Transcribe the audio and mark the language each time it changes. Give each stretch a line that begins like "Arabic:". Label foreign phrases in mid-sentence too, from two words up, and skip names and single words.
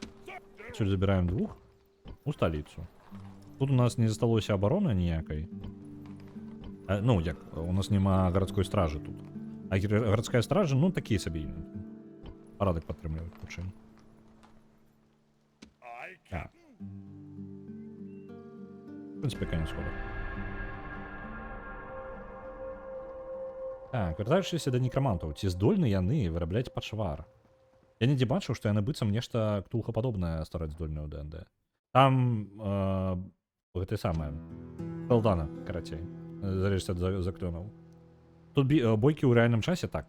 Belarusian: Адсюль забіраем 2 у сталіцу. Тут у нас не засталося абароны ніякай. Ну, як, у нас няма гарадской стражы тут. А гарадская стража, ну, такі сабе парадак падтрымліваюць хутчэй. А.
Russian: В принципе, конец хода.
Belarusian: Так, вяртаючыся да некрамантаў, ці здольны яны вырабляць пачвар? Я нідзе бачыў, што яны быццам нешта ктулхападобнае ствараць здольнае ў ДНД. Там гэта самае Калдана, карацей, залежыць ад заклёнаў. Тут бойкі ў рэальным часе, так.